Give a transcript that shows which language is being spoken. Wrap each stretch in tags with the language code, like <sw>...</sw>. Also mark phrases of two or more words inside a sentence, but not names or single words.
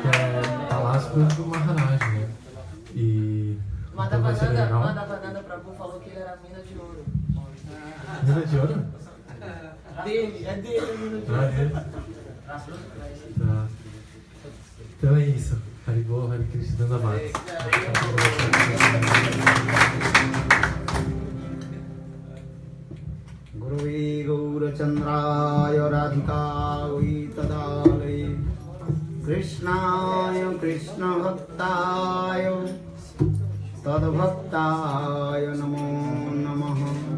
<pt>Que é palácio do Maharaj, né? E então vai ser legal. Madhavananda Prabhu falou que ele era mina de ouro. Mina de ouro? É dele a mina de Ah, ouro. é? Tá. Então é isso.</pt> <sa>Haribol, Hare Krishna, Dandavata. Guruve Gaurachandraya Radhikaya Tadalaya Krishnaya Krishna Bhaktaya Tadbhaktaya Namo Namaha</sa>